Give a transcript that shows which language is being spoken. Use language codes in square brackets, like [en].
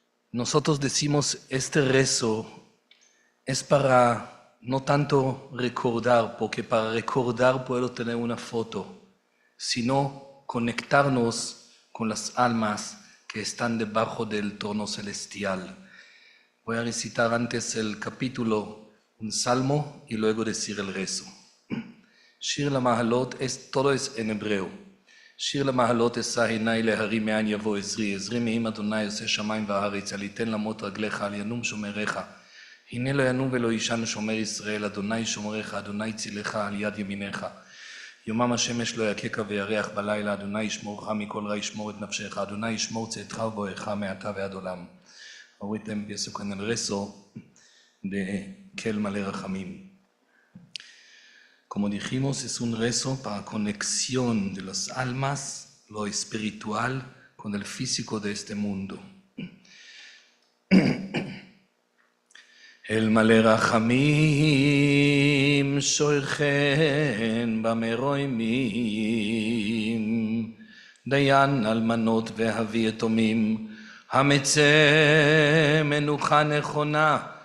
[es] Nosotros decimos, este rezo es para no tanto recordar, porque para recordar puedo tener una foto, sino conectarnos con las almas que están debajo del trono celestial. Voy a recitar antes el capítulo, un salmo, y luego decir el rezo. Shir LaMahalot, todo es en hebreo. [he] שיר למעלות אשא עיני להרים מאין יבוא עזרי, עזרי מעם אדוני עושה שמיים וארץ, אל יתן למוט רגליך, אל ינום שומריך. הנה לא ינום ולא יישן שומר ישראל, אדוני שומריך, אדוני צילך על יד ימיניך. יומם השמש לא יככה וירח בלילה, אדוני ישמורך מכל רע ישמור את נפשך, אדוני ישמור צאתך ובואך מעתה ועד עולם. [es] Ahorita empiezo con el rezo de Kel Malé Rachamim. Como dijimos, es un rezo para conexión de las almas, lo espiritual, con el físico de este mundo. [he] El Malé Rachamim shoichen bameroimim, dayan almanot vehavi etomim, המצא מנוחה נכונה